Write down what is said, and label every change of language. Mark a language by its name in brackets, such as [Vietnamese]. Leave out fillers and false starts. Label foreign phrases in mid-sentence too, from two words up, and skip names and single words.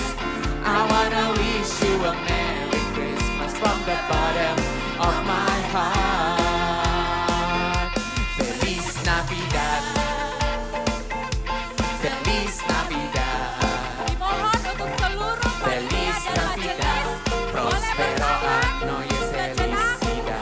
[English] I wanna wish you a Merry Christmas from the bottom of my heart. [Spanish] Navidad, Feliz Navidad, [Indonesian] Dimohon untuk seluruh [Spanish] Feliz [Indonesian] panitia dan [Spanish] Navidad, [Indonesian] majelis boleh [Spanish] Prospero [Indonesian] berdiri [Spanish] año y [Indonesian] sejenak.